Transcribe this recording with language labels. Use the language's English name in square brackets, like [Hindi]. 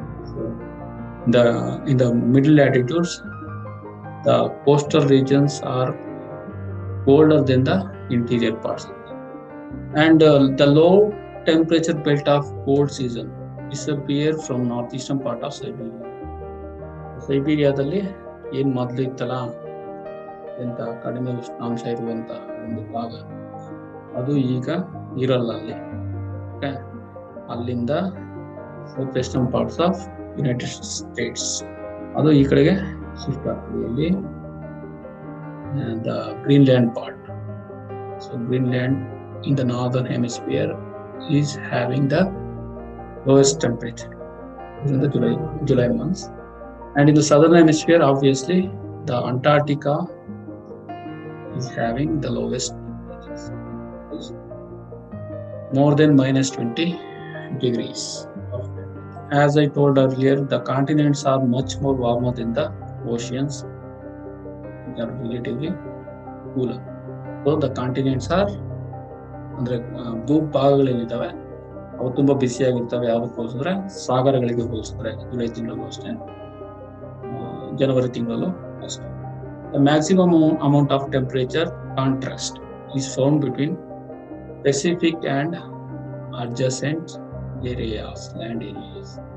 [English] So in the middle latitudes, the coastal regions are colder than the interior parts, and the low temperature belt of cold season disappear from northeastern part of Siberia. [Kannada] ಸೈಬೀರಿಯಾದಲ್ಲಿ ಏನ್ ಮೊದಲು ಇತ್ತಲ್ಲ ಎಂತ ಕಡಿಮೆ ಉಷ್ಣಾಂಶ ಇರುವಂತ ಒಂದು ಭಾಗ, ಅದು ಈಗ ಇರಲ್ಲ ಅಲ್ಲಿ. ಅಲ್ಲಿಂದ south western parts of United States ಅದು ಈ ಕಡೆಗೆ ಶಿಫ್ಟ್ ಆಗ್ತದೆ. ಇಲ್ಲಿ [English] The Greenland part. So Greenland in the northern hemisphere is having the lowest temperature in the July months, and in the southern hemisphere obviously the Antarctica is having the lowest temperatures, more than -20 degrees. As I told earlier, the continents are much more warmer than the oceans. They are relatively cooler. So the continents are [Kannada] ಅಂದ್ರೆ ಭೂಭಾಗಗಳೇನಿದ್ದಾವೆ ಅವು ತುಂಬಾ ಬಿಸಿಯಾಗಿರ್ತವೆ. ಯಾವುದಕ್ಕೆ ಹೋಲಿಸಿದ್ರೆ ಸಾಗರಗಳಿಗೆ ಹೋಲಿಸಿದ್ರೆ July ತಿಂಗಳಲ್ಲೂ ಅಷ್ಟೇ, ಜನವರಿ ತಿಂಗಳಲ್ಲೂ ಅಷ್ಟೇ. [English] The maximum amount of temperature contrast is found between Pacific and adjacent areas, land areas.